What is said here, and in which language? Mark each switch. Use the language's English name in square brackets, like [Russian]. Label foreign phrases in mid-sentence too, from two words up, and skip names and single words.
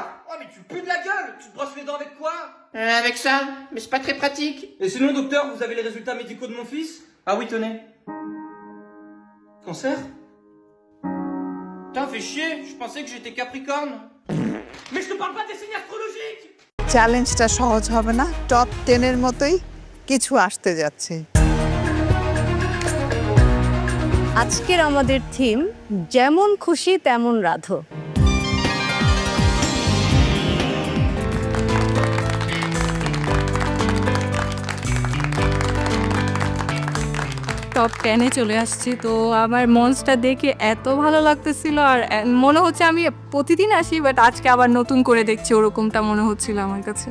[French] Oh mais tu pues de la gueule. Tu te brosses les dents avec quoi? Avec ça, mais c'est pas très pratique. Et sinon docteur, vous avez les résultats médicaux de mon fils? Ah oui, tenez. Cancer? Putain, fais chier, je pensais que j'étais Capricorne. Mais je te parle pas des signes astrologiques. [Bangla] চ্যালেঞ্জটা সহজ হবে না, টপ 10-এর মতোই কিছু আসতে যাচ্ছে। আজকের আমাদের থিম যেমন খুশি তেমন রাধো। টপ 10-এ চলে আসছি, তো আমার মঞ্চটা দেখে এত ভালো লাগতেছিল, আর মনে হচ্ছে আমি প্রতিদিন আসি, বাট আজকে আবার নতুন করে দেখছি, ওরকমটা মনে হচ্ছিল আমার কাছে।